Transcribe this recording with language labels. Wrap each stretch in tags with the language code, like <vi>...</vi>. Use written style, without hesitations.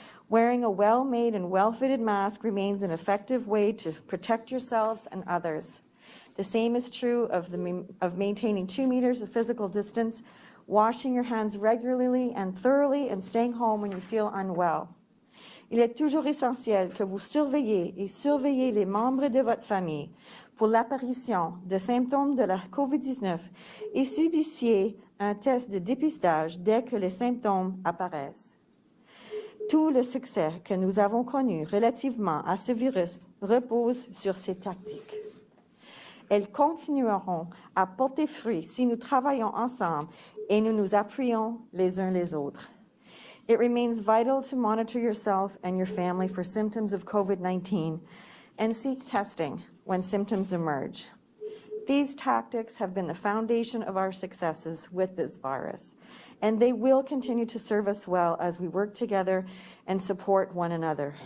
<en>Wearing a well-made and well-fitted mask remains an effective way to protect yourselves and others. The same is true of maintaining 2 meters of physical distance, washing your hands regularly and thoroughly, and staying home when you feel unwell.</en> <fr>Il est toujours essentiel que vous surveillez et surveillez les membres de votre famille pour l'apparition de symptômes de la COVID-19 et subissiez un test de dépistage dès que les symptômes apparaissent. Tout le succès que nous avons connu relativement à ce virus repose sur ces tactiques. Elles continueront à porter fruit si nous travaillons ensemble et nous nous appuyons les uns les autres.</fr> <en>It remains vital to monitor yourself and your family for symptoms of COVID-19 and seek testing when symptoms emerge. These tactics have been the foundation of our successes with this virus, and they will continue to serve us well as we work together and support one another.</en>